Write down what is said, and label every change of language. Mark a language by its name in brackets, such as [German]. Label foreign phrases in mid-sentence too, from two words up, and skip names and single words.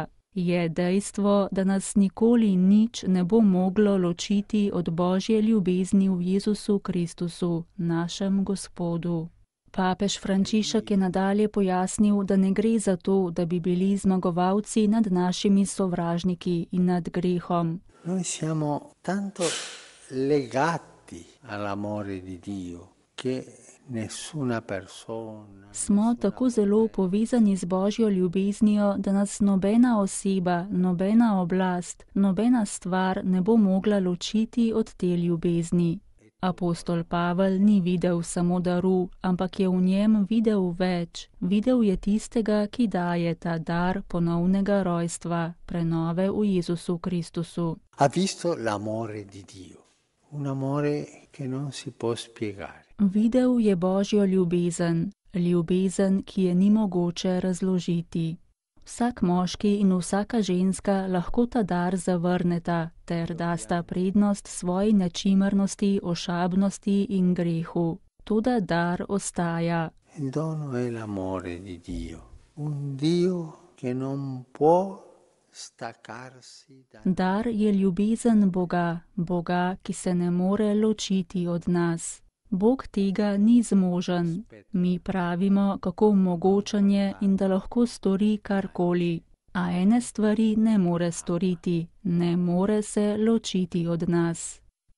[Slovenian] Je dejstvo, da nas nikoli nič ne bo moglo ločiti od Božje ljubezni v Jezusu Kristusu, našem Gospodu. Papež Frančišek je nadalje pojasnil, da ne gre za to, da bi bili zmagovalci nad našimi sovražniki in nad grehom. [Italian] Noi siamo tanto legati all'amore di Dio che nessuna persona. [Slovenian] Smo tako zelo povezani z Božjo ljubeznijo, da nas nobena oseba, nobena oblast, nobena stvar ne bo mogla ločiti od te ljubezni. Apostol Pavel ni videl samo daru, ampak je v njem videl več. Videl je tistega, ki daje ta dar ponovnega rojstva, prenove v Jezusu Kristusu. [Italian] Ha visto l'amore di Dio, un amore che non si può spiegare. [Slovenian] Videl je Božjo ljubezen, ljubezen, ki je ni mogoče razložiti. Vsak moški in vsaka ženska lahko ta dar zavrneta ter dasta prednost svoji nečimrnosti, ošabnosti in grehu. Toda dar ostaja. [Italian] Il dono è l'amore di Dio, un Dio che non può staccarsi da noi. [Slovenian] Dar je ljubezen Boga, Boga, ki se ne more ločiti od nas. Bog tega ni zmožen. Mi pravimo, kako mogočen je in da lahko stori karkoli. A ene stvari ne more storiti, ne more se ločiti od nas.